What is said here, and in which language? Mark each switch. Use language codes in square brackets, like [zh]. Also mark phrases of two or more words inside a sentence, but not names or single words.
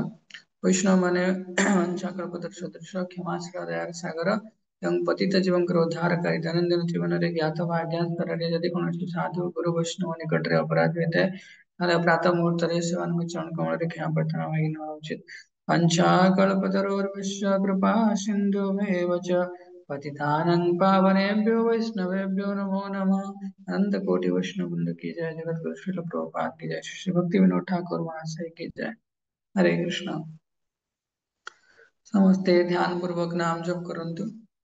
[or] ବୈଷ୍ଣବ ମାନେ ସଦୃଶ କ୍ଷମାଶୀଳ ଦୟାର ସାଗର ଏବଂ ପତିତ ଜୀବଙ୍କର ଉଦ୍ଧାରକାରୀ। ଦୈନନ୍ଦିନ ଜୀବନରେ ଜ୍ଞାତ ବା ଅଜ୍ଞାତ ସ୍ତରରେ ଯଦି କୌଣସି ସାଧୁ ଗୁରୁ ବୈଷ୍ଣବ ନିକଟରେ ଅପରାଧ ହୋଇଥାଏ, ତାହେଲେ ପ୍ରାତଃ ମୁହୂର୍ତ୍ତରେ ସେମାନଙ୍କ ଚରଣ କମଳରେ କ୍ଷମା ପ୍ରାର୍ଥନା ମାଗି ନେବା ଉଚିତ। [sa] पञ्चाकल्पतरोर्भ्यश्च कृपा सिन्धुमेव च पतितानं पावनेभ्यो वैष्णवेभ्यो नमो नमः। [hi] अनंत कोटि वैष्णव वृंद की जय। जगत गुरु श्रील प्रभुपाद की जय। श्री भक्ति विनोद ठाकुर महाशय की जय। हरे कृष्ण। [sa] समस्ते ध्यान पूर्वक नाम जप करन्तु।